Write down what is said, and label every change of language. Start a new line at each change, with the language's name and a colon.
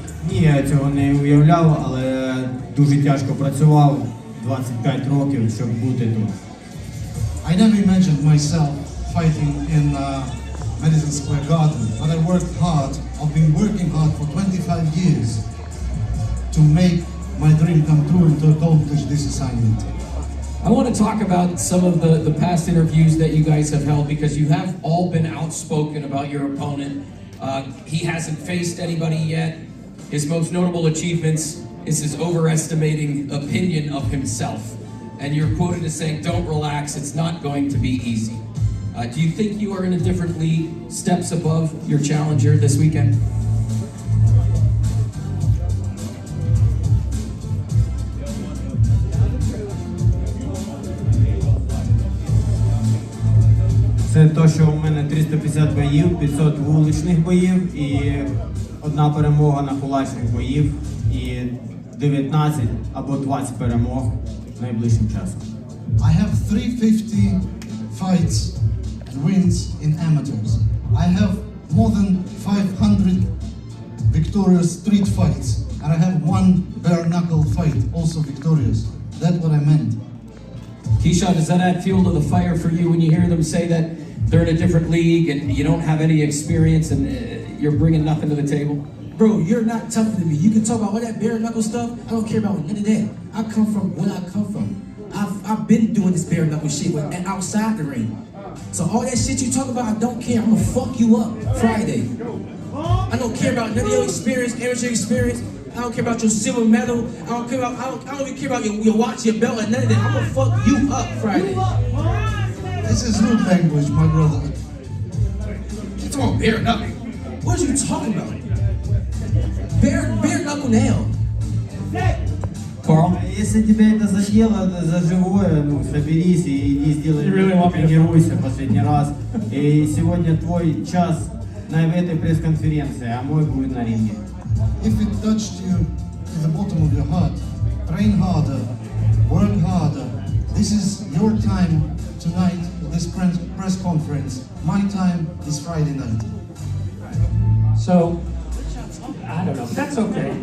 Ukrainian: Ні, я цього не уявляв, але дуже тяжко працював 25 років, щоб бути тут.
English: I never imagined myself fighting in Madison Square Garden, but I worked hard. I've been working hard for 25 years to make my dream come true and to accomplish this assignment. I want to talk about some of the past interviews that you guys have held, because you have all been outspoken about your opponent. He hasn't faced anybody yet. His most notable achievements is his overestimating opinion of himself. And you're quoted as saying, "Don't relax, it's not going to be easy." Do you think you are in a different league, steps above your challenger this weekend?
Ukrainian: Це то, що у мене 350 боїв, 500 вуличних боїв і одна перемога на кулачних боїв і 19 або 20 перемог найближчим часом.
English: I have 350 fights and wins in amateurs. I have more than 500 victorious street fights, and I have one bare knuckle fight, also victorious. That's what I meant. Keyshawn, does that add fuel to the fire for you when you hear them say that they're in a different league and you don't have any experience and you're bringing nothing to the table? bro, you're not tougher than me. You can talk about all that bare knuckle stuff. I don't care about none of that. I come from where I come from. I've been doing this bare knuckle shit and outside the ring. So all that shit you talk about, I don't care. I'm gonna fuck you up Friday. I don't care about none of your experience, amateur experience. I don't care about your silver medal. I don't even care about your watch, your belt, or none of that. I'm gonna fuck you up Friday. This is rude language, my brother. You talking about bare knuckle? What are you talking about? Bare knuckle now. Carl?
Russian: Если тебя это задело за живое, ну, соберись и иди сделай, тренируйся последний раз. И сегодня твой час на этой пресс-конференции, а мой будет на ринге.
English: If it touched you to the bottom of your heart, train harder, work harder. This is your time tonight, this press conference. My time is Friday night. So, I don't know. That's okay.